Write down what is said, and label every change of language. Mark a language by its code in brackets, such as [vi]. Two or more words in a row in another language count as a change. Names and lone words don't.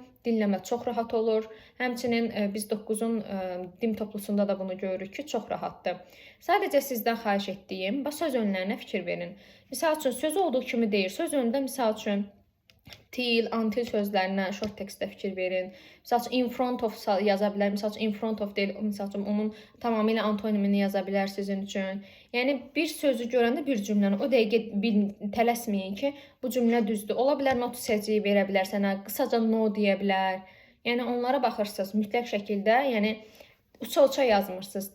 [az] Dinləmə çox rahat olur. Həmçinin biz 9-un dim toplusunda da bunu görürük ki, çox rahatdır. Sadəcə sizdən xahiş etdiyim, söz önlərinə fikir verin. Misal üçün, söz olduğu kimi deyir. Söz önündə misal üçün [en] till, until [az] sözlərinə short tekstdə fikir verin. Misal üçün, [en] in front of [az] yaza bilər. Misal üçün, [en] in front of [az] deyil. Misal üçün, onun tamamilə antonimini yaza bilər sizin üçün. Yəni, bir sözü görəndə bir cümləni o dəqiqə tələsməyin ki, bu cümlə düzdür. Ola bilər, not hissəciyi verə bilər sənə. Qısaca no deyə bilər. Yəni, onlara baxırsınız mütləq şəkildə. Yəni, uça-uça yazmırsınız.